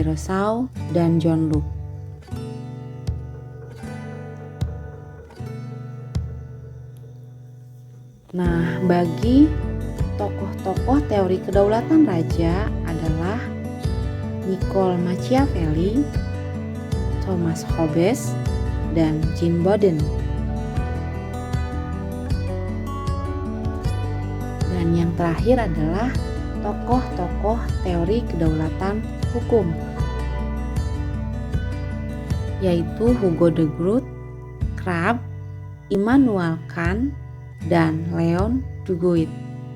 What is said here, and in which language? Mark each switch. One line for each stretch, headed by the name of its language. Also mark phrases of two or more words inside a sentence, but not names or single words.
Indonesian: Rousseau dan John Locke. Nah, bagi tokoh-tokoh teori kedaulatan raja adalah Niccolò Machiavelli, Thomas Hobbes, dan Jane Bowden. Dan yang terakhir adalah tokoh-tokoh teori kedaulatan hukum, yaitu Hugo de Groot, Crabbe, Immanuel Kant, dan Leon Duguid.